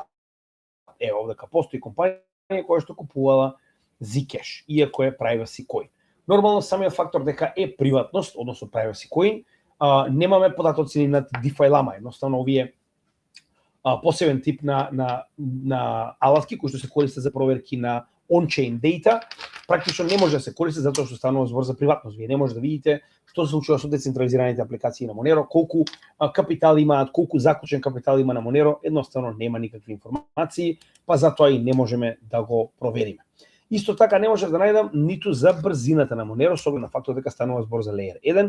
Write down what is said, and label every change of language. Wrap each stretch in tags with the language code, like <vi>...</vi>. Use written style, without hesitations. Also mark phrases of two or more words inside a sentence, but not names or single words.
<mk>Ево овдека постои компанија која што купувала Zcash, иако е</mk> <en>privacy coin.</en> <mk>Нормално самиот фактор дека е приватност, односно</mk> <en>privacy coin,</en> <mk>немаме податоци над DeFi Lama, едноставно овие посебен тип на алатки кои што се користат за проверки на</mk> <en>on-chain data,</en> <mk>практично не може да се користи затоа што станува збор за приватност. Вие не може да видите што се случува со децентрализираните апликации на Monero, колку капитал имаат, колку заклучен капитал има на Monero, едноставно нема никакви информации, па затоа и не можеме да го провериме. Исто така не можев да најдам ниту за брзината на Monero, со оглед на фактот дека станува збор за Layer 1.</mk>